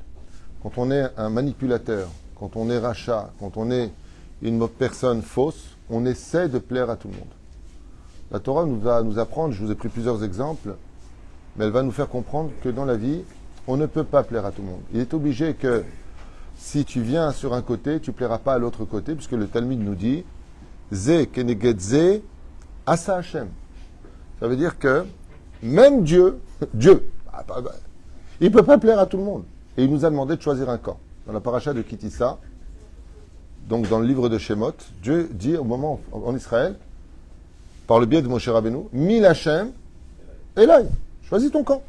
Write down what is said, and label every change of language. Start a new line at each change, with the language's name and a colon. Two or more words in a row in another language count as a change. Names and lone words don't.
French: Quand on est un manipulateur, quand on est rachat, quand on est une personne fausse, on essaie de plaire à tout le monde. La Torah va nous apprendre, je vous ai pris plusieurs exemples, mais elle va nous faire comprendre que dans la vie, on ne peut pas plaire à tout le monde. Il est obligé que si tu viens sur un côté, tu ne plairas pas à l'autre côté, puisque le Talmud nous dit
Hebrew: זה כנגד זה עשה השם.
French: Ça veut dire que même Dieu, il ne peut pas plaire à tout le monde. Et il nous a demandé de choisir un camp. Dans la paracha de Kitissa, donc dans le livre de Shemot, Dieu dit au moment en Israël, par le biais de Moshe Rabbeinu,
Hebrew: מי לה' אליי,
French: choisis ton camp.